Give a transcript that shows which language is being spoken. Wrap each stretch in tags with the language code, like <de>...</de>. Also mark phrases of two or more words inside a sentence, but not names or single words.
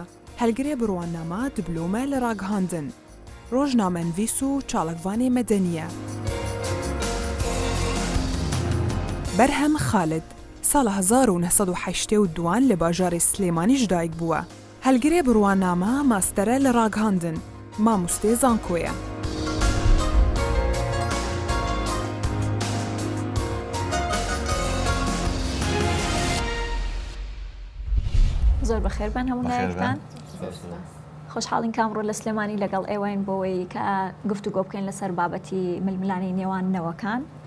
<ku>Helgirê birwanema diplôme li ragihandin. Rojnamenivîs û çalakvanê medenî ye. Berhem Xalid. Sala 1982 li bajarê Slêmanî ji dayîk bûye. Helgirê birwanema mastere li ragihandin. Mamostê Zanko ye.</ku> <ckb>زۆر بەخێر بن هەموو لایەکتان خۆشحاڵین کامڕۆ لە سلێمانی لەگەڵ ئێوەین بۆەوەی کە گفتوگۆ بکەین لەسەر بابەتی ململانی نێواننەوەکان.</ckb>